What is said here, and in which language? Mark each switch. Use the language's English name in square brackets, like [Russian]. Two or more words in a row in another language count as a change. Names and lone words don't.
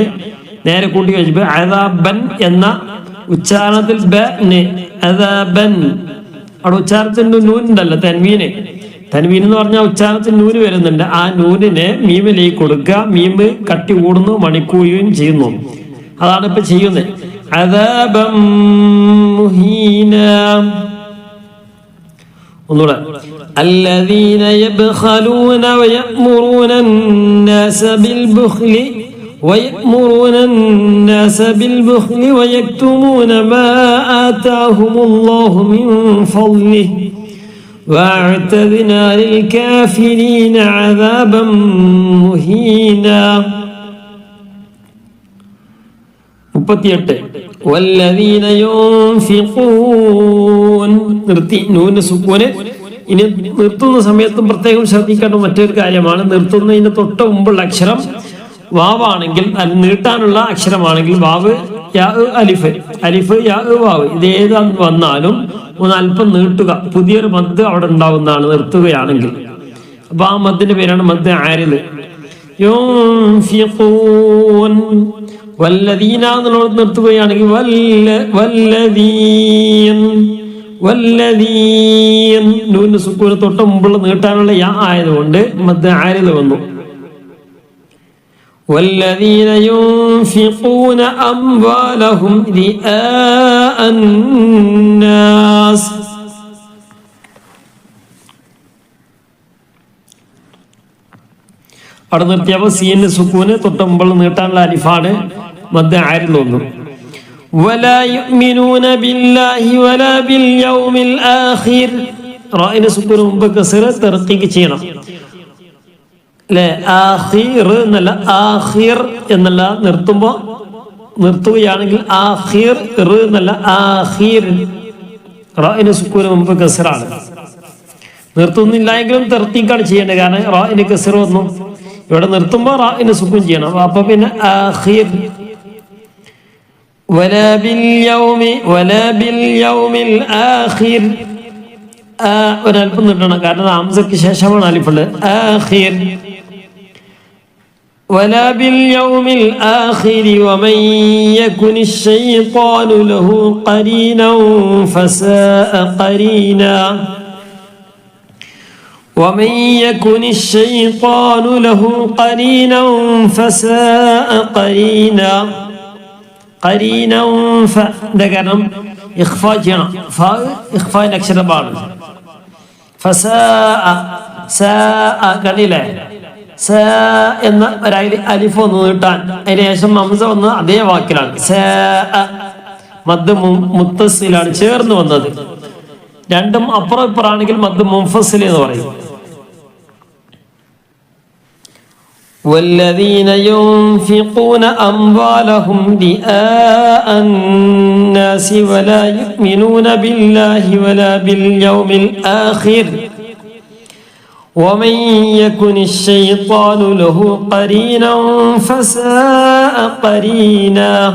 [Malayalam] നേരെ കൂട്ടി കഴിച്ചപ്പോ അദാബൻ എന്ന ഉച്ചാരണത്തിൽ അദാബൻ അവിടെ ഉച്ചാരണത്തിന്റെ നൂനുണ്ടല്ലോ തൻവീൻ എന്ന് പറഞ്ഞാൽ ഉച്ചാരണത്തിൽ നൂന് വരുന്നുണ്ട്. ആ നൂനിനെ മീമിലേക്ക് കൊടുക്കുക. മീമ് കട്ടി കൂടുന്നു, മണിക്കുകയും ചെയ്യുന്നു. അതാണ് ഇപ്പൊ ചെയ്യുന്നത്. [Arabic] عذابا مهينا. ഒന്നുകൂടെ الذين يبخلون ويأمرون الناس بالبخل ويكتمون ما آتاهم الله من فضله وأعتدنا للكافرين عذابا مهينا. 38 والذين ينفقون. [Malayalam] നിർത്തി നൂന് സുക്കൂന്. ഇനി നിർത്തുന്ന സമയത്തും പ്രത്യേകം ശ്രദ്ധിക്കേണ്ട മറ്റൊരു കാര്യമാണ്, നിർത്തുന്നതിന് തൊട്ട് മുമ്പുള്ള അക്ഷരം വാവാണെങ്കിൽ അത് നീട്ടാനുള്ള അക്ഷരമാണെങ്കിൽ വാവ് യാ അലിഫ് യാ വാവ് ഇതേത് വന്നാലും ഒന്ന് അല്പം നീട്ടുക. പുതിയൊരു മദ് അവിടെ ഉണ്ടാവുന്നതാണ് നിർത്തുകയാണെങ്കിൽ. അപ്പൊ ആ മദ്ദിന്റെ പേരാണ് [Arabic] مد عارض. [Malayalam] യുൻഫിഖൂൻ. വല്ലദീന എന്നുള്ളത് നിർത്തുകയാണെങ്കിൽ വല്ലദീൻ നൂന് സുക്കൂന് തൊട്ട് മുമ്പുള്ള നീട്ടാനുള്ള യാ ആയതുകൊണ്ട് [Arabic] مد عارض [Malayalam] വന്നു. [Arabic] والذين ينفقون أموالهم رئاء الناس. [Malayalam] അവിടെ നിർത്തിയപ്പോൾ സീന് സുക്കൂന് തൊട്ട് മുമ്പുള്ള നീട്ടാനുള്ള അലിഫാണ് [Arabic] مد عارض [Malayalam] വന്നു. [Arabic] ولا يؤمنون بالله ولا باليوم الآخر. [Malayalam] റായിന് സുക്കൂന് മുമ്പ് കസ്റ തർക്കീഖ് ചെയ്യണം. ആഖിർ എന്നല്ല ആഖിർ എന്നല്ല. നിർത്തുകയാണെങ്കിൽ ആഖിർ എന്നല്ല ആഖിർ. റായിന് സുക്കൂന് മുമ്പ് കസ്റാണ്. നിർത്തുന്നില്ല എങ്കിലും തർത്തീഖാണ് ചെയ്യേണ്ടത്, കാരണം റായിന് കസ്റ വന്നു. ഇവിടെ നിർത്തുമ്പോൾ റായിന് സുക്കൂൻ ചെയ്യണം. അപ്പൊ പിന്നെ ആഖിർ. [Arabic] ولا باليوم الآخر. [Malayalam] ഒരൽപ്പം നീട്ടണം, കാരണം ഹംസയ്ക്ക് ശേഷമാണ് അലിഫുള്ളത്. ആഖിർ. [Arabic] ولا باليوم الآخر ومن يكن الشيطان له قرينا فساء قرينا. ومن يكن الشيطان له قرينا فساء قرينا. [Malayalam] قرينا കാരണം ഇഖ്ഫാ ചെയ്യണം. ഫാ ഇഖ്ഫാന്റെ അക്ഷരമാണ്. ഫസാഅ സാഅ കണ്ടില്ലേ? സ എന്ന അലിഫ് ഒന്ന് നീട്ടാൻ, അതിന് ശേഷം ഹംസ വന്നത് അതേ വാക്കിലാണ്. സ മദ് മുത്തസിലാണ് ചേർന്ന് വന്നത്. രണ്ടും അപ്പുറം ഇപ്പുറാണെങ്കിൽ [Arabic] مد منفصل [Malayalam] എന്ന് പറയും. [Arabic] والذين ينفقون أموالهم رئاء الناس ولا يؤمنون بالله ولا باليوم الآخر ومن يكن الشيطان له قرينا فساء قرينا.